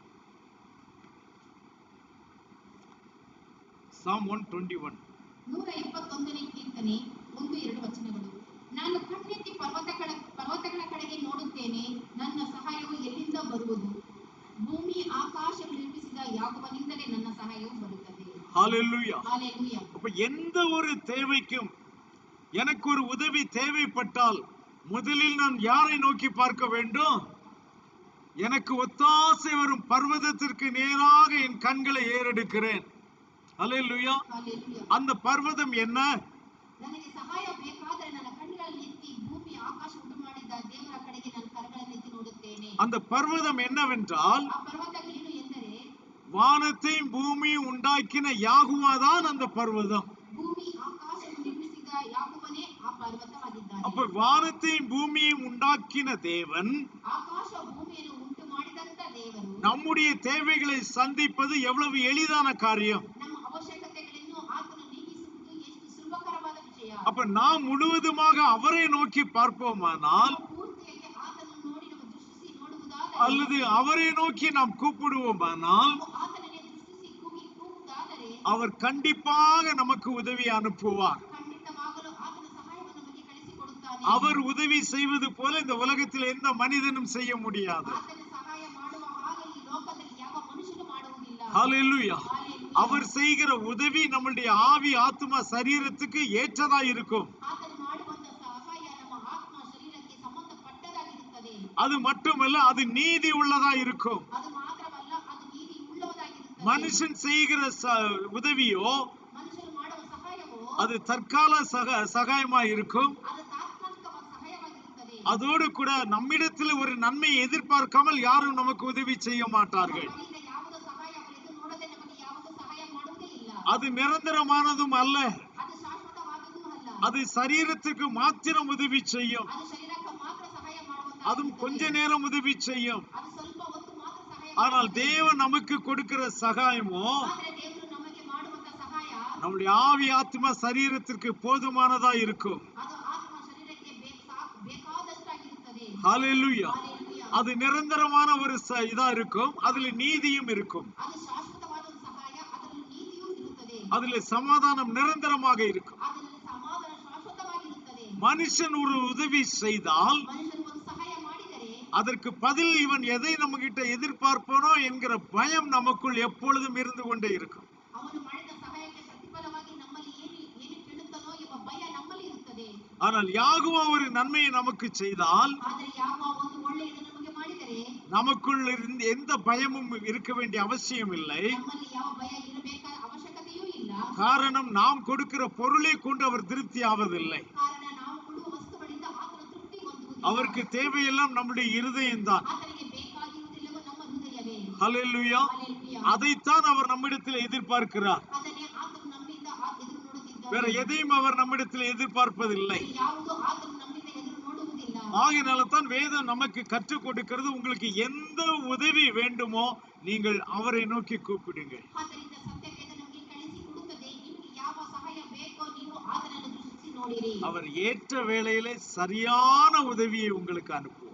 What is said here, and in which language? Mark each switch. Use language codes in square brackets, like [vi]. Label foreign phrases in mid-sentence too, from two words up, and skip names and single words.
[en] Psalm 121. [kn] 121ನೇ ಕೀರ್ತನೆ 1-2 ವಚನಗಳು. ನಾನು ಕಣ್ಣೆತ್ತಿ ಪರ್ವತಗಳ ಕಡೆಗೆ ನೋಡುತ್ತೇನೆ, ನನ್ನ ಸಹಾಯವು ಎಲ್ಲಿಂದ ಬರುವುದು? ಭೂಮಿ ಆಕಾಶಗಳು ನಿರ್ಮಿಸಿದ ಯಾಹೋವನಿಂದಲೇ ನನ್ನ ಸಹಾಯವು ಬರುತ್ತದೆ. [ta] ஹalleluya. ஹalleluya. அப்ப எந்த ஒரு தேவைக்கும் எனக்கு ஒரு உதவி தேவைப்பட்டால் முதலில் நான் யாரை நோக்கி பார்க்க வேண்டும்? எனக்கு ஒத்தாசை வரும் பர்வதத்திற்கு நேராக என் கண்களை ஏறெடுக்கிறேன். ஹalleluya. ஹalleluya. அந்த பர்வதம் என்ன? [kn] ನನಗೆ ಸಹಾಯ ಬೇಕಾದರೆ ನನ್ನ ಕಣ್ಣುಗಳನ್ನು ಎತ್ತಿ ಭೂಮಿ ಆಕಾಶ ಉಂಟು ಮಾಡಿದ ದೇವರ ಕಡೆಗೆ ನನ್ನ ಕರಗಳನ್ನು ಎತ್ತಿ ನೋಡುತ್ತೇನೆ. [ta] அந்த பர்வதம் என்னவென்றால், [kn] ಆ ಪರ್ವತ ಏನು ಎಂದರೆ [ta] வானத்தையும் பூமியும் உண்டாக்கின யாகுவா தான் அந்த பர்வதம். [kn] ಭೂಮಿ ಆಕಾಶವನ್ನು ನಿರ್ಮಿಸಿದ ಯಾಹೋವನೇ ಆ ಪರ್ವತವಾಗಿದ್ದಾನೆ. [ta] அப்ப வானத்தையும் பூமியும் உண்டாக்கின தேவன் [kn] ಆಕಾಶ ಭೂಮಿಯನ್ನು ಉಂಟು ಮಾಡಿದಂತ ದೇವರು [ta] நம்முடைய தேவைகளை சந்திப்பது எவ்வளவு எளிதான காரியம். [kn] ನಮ್ಮ ಅವಶ್ಯಕತೆಗಳನ್ನು ಆತನು ನೀಗಿಸುವುದು ಎಷ್ಟು ಸುಲಭಕರವಾದ ವಿಷಯ. [ta] அப்ப நாம் முழுவதுமாக அவரை நோக்கி பார்ப்போமானால், [kn] ಪೂರ್ತಿಯಾಗಿ ಆತನನ್ನು ನೋಡಿ ನಾವು ದೃಷ್ಟಿಸಿ ನೋಡುವುದಾದರೆ, [ta] அல்லது அவரை நோக்கி நாம் கூப்பிடுவோமானால், [kn] ನಾವು ಆತನನ್ನೇ ದೃಷ್ಟಿಸಿ ಕೂಗುವುದಾದರೆ, [ta] அவர் கண்டிப்பாக நமக்கு உதவி அனுப்புவார். [kn] ಖಂಡಿತವಾಗಲೂ ಆತನ ಸಹಾಯವನ್ನು ನಮಗೆ ಕಳಿಸಿಕೊಡುತ್ತಾನೆ. [ta] அவர் உதவி செய்வது போல இந்த உலகத்தில் எந்த மனிதனும் செய்ய முடியாது. [kn] ಆತನ ಸಹಾಯ ಮಾಡುವ ಹಾಗೆ ಈ ಲೋಕದಲ್ಲಿ ಯಾವ ಮನುಷ್ಯನು ಮಾಡುವುದಿಲ್ಲ. [ta] ஹalleluya. ஹalleluya. அவர் செய்கிற உதவி நம்முடைய ஆவி ஆத்மா சரீரத்துக்கு ஏற்றதா இருக்கும். [kn] ಆತನು ಮಾಡುವಂತ ಸಹಾಯ ನಮ್ಮ ಆತ್ಮ ಶರೀರಕ್ಕೆ ಸಂಬಂಧಪಟ್ಟದಾಗಿರುತ್ತದೆ. [ta] அது மட்டுமல்ல, அது நீதி உள்ளதா இருக்கும். [kn] ಅದು ಮಾತ್ರವಲ್ಲ, ಅದು ನೀತಿ ಉಳ್ಳದಾಗಿರುತ್ತದೆ. [ta] மனுஷன் செய்கிற உதவியோ [kn] ಮನುಷ್ಯನು ಮಾಡುವ ಸಹಾಯವೋ [ta] அது தற்கால சகாயமா இருக்கும். [kn] ಅದು ತಾತ್ಕಾಲಿಕವಾದ ಸಹಾಯವಾಗಿರುತ್ತದೆ. [ta] அதோடு கூட நம்மிடத்தில் ஒரு நன்மையை எதிர்பார்க்காமல் யாரும் நமக்கு உதவி செய்ய மாட்டார்கள். [kn] ನಮ್ಮಿಂದ ಯಾವುದೋ ಸಹಾಯ ಅವರು ಎದುರು ನೋಡದೆ ನಮಗೆ ಯಾವುದೋ ಸಹಾಯ ಮಾಡುವುದೇ ಇಲ್ಲ. [ta] அது நிரந்தரமானதும் அல்ல. [kn] ಅದು ಶಾಶ್ವತವಾದದ್ದು ಅಲ್ಲ. [ta] அது சரீரத்திற்கு மாத்திரம் உதவி செய்யும். [kn] ಅದು ಶರೀರಕ್ಕೆ ಮಾತ್ರ ಸಹಾಯ ಮಾಡುವಂತ, [ta] அதுவும் கொஞ்ச நேரம் உதவி செய்யும். [kn] ಅದು ಸ್ವಲ್ಪ ಹೊತ್ತು ಮಾತ್ರ ಸಹಾಯ [ta] ஆனால் [kn] ಮಾಡುತ್ತದೆ. [ta] தேவன் நமக்கு கொடுக்கிற சகாயமோ [kn] ಆದರೆ ದೇವರು ನಮಗೆ ಮಾಡುವಂತ ಸಹಾಯ [ta] நம்முடைய ஆவி ஆத்மா சரீரத்திற்கு போதுமானதா இருக்கும். [kn] ಅದು ಆತ್ಮ ಶರೀರಕ್ಕೆ ಬೇಕಾದಷ್ಟಾಗಿರುತ್ತದೆ. [ta] ஹalleluya. ஹalleluya. அது நிரந்தரமான ஒரு இதா இருக்கும். அதுல நீதியும் இருக்கும். [kn] ಅದು ಶಾಶ್ವತವಾದ ಒಂದು ಸಹಾಯ, ಅದರಲ್ಲಿ ನೀತಿಯೂ ಇರುತ್ತದೆ. [ta] அதுல சமாதானம் நிரந்தரமாக இருக்கும். [kn] ಅದರಲ್ಲಿ ಸಮಾಧಾನ ಶಾಶ್ವತವಾಗಿರುತ್ತದೆ. [ta] மனுஷன் ஒரு உதவி செய்தால் [kn] ಮನುಷ್ಯನು ಒಂದು ಸಹಾಯ ಮಾಡಿದರೆ [ta] அதற்கு பதில் இவன் எதை நம்ம கிட்ட எதிர்பார்ப்பானோ என்கிற பயம் நமக்குள் எப்பொழுதும் இருந்து கொண்டே இருக்கும். [kn] ಅವನು ಮಾಡಿದ ಸಹಾಯಕ್ಕೆ ಪ್ರತಿಫಲವಾಗಿ ನಮ್ಮಲ್ಲಿ ಏನು ಕೇಳುತ್ತಾನೋ ಎಂಬ ಭಯ ನಮ್ಮಲ್ಲಿ ಇರುತ್ತದೆ. [ta] ஆனால் யாகுவா ஒரு நன்மையை நமக்கு செய்தால் [kn] ಆದರೆ ಯಾವ ಒಂದು ಒಳ್ಳೆಯದು ನಮಗೆ ಮಾಡಿದರೆ [ta] நமக்குள் இருந்து எந்த பயமும் இருக்க வேண்டிய அவசியம் இல்லை. [kn] ನಮ್ಮಲ್ಲಿ ಯಾವ ಭಯ ಇರಬೇಕಾದ ಅವಶ್ಯಕತೆಯೂ ಇಲ್ಲ. [ta] காரணம், நாம் கொடுக்கிற பொருளை கொண்டு அவர் திருப்தி ஆவதில்லை. [kn] ಕಾರಣ ನಾವು ಕೊಡುವ ವಸ್ತುಗಳಿಂದ ಆತನ ತೃಪ್ತಿ ಹೊಂದುವುದಿಲ್ಲ. [ta] அவருக்கு தேவையெல்லாம் நம்முடைய இருதயம்தான். [kn] ಆತನಿಗೆ ಬೇಕಾಗಿರುವುದಿಲ್ಲವೋ ನಮ್ಮ ಹೃದಯವೇ. [ta] ஹalleluya. ஹalleluya. அதைத்தான் அவர் நம்மிடத்தில் எதிர்பார்க்கிறார். [kn] ಅದನ್ನೇ ಆತನು ನಮ್ಮಿಂದ ಎದುರು ನೋಡುತ್ತಿದ್ದಾನೆ. [ta] வேற எதையும் அவர் நம்மிடத்தில் எதிர்பார்ப்பதில்லை. [kn] ಯಾವುದೋ ಆತನು ನಮ್ಮಿಂದ ಎದುರು ನೋಡುವುದಿಲ್ಲ. [ta] ஆகையினால தான் வேதம் நமக்கு கற்றுக் கொடுக்கிறது, உங்களுக்கு எந்த உதவி வேண்டுமோ நீங்கள் அவரை நோக்கி கூப்பிடுங்க. [kn] ಆದ್ದರಿಂದ ಸತ್ಯವೇದ ನಮಗೆ ಕಳಿಸಿಕೊಡುತ್ತದೆ, ನಿಮಗೆ ಯಾವ ಸಹಾಯ ಬೇಕೋ ನೀವು ಆತನನ್ನು ದೃಷ್ಟಿಸಿ ನೋಡಿರಿ. [ta] அவர் ஏற்ற வேளையிலே சரியான உதவியை உங்களுக்கு அனுப்புவார்.